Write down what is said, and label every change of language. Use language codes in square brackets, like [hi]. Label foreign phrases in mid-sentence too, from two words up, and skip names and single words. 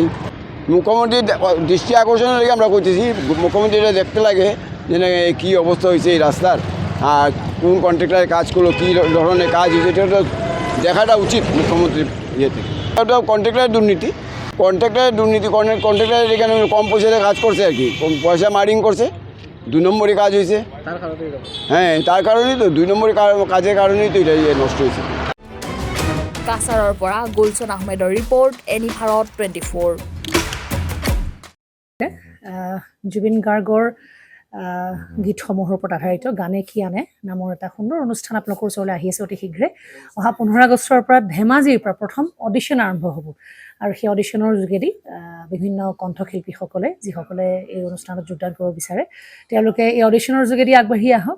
[bn] মুখ্যমন্ত্রীর দৃষ্টি আকর্ষণের লেগে আমরা করতেছি, মুখ্যমন্ত্রী এটা দেখতে লাগে যে কী অবস্থা হয়েছে এই রাস্তার, আর কোন কন্ট্রাক্টরের কাজ করলো, কী ধরনের কাজ হয়েছে, এটা দেখাটা উচিত মুখ্যমন্ত্রীর ইয়েতে। এটা কন্ট্রাক্টরের দুর্নীতি, কন্ট্রাক্টরের এখানে কম পয়সাতে কাজ করছে আর কি, কম পয়সা মার্ডিং করছে, 2 নম্বরে কাজ হয়েছে। হ্যাঁ, তার কারণেই তো 2 নম্বরে কাজের কারণেই তো এটা নষ্ট হয়েছে। [as] কাছাৰৰ পৰা গুলচন আহমেদৰ ৰিপৰ্ট, এনি ভাৰত 24। জুবিন গাৰ্গৰ গীতসমূহৰ ওপৰত আধাৰিত গানে কি আনে নামৰ এটা সুন্দৰ অনুষ্ঠান আপোনালোকৰ ওচৰলৈ আহি আছে অতি শীঘ্ৰে। অহা 15 আগষ্টৰ পৰা ধেমাজিৰ পৰা প্ৰথম অডিশ্যন আৰম্ভ হ'ব, আৰু সেই অডিশ্যনৰ যোগেদি বিভিন্ন কণ্ঠশিল্পীসকলে, যিসকলে এই অনুষ্ঠানত যোগদান কৰিব বিচাৰে, তেওঁলোকে এই অডিশ্যনৰ যোগেদি আগবাঢ়ি আহক।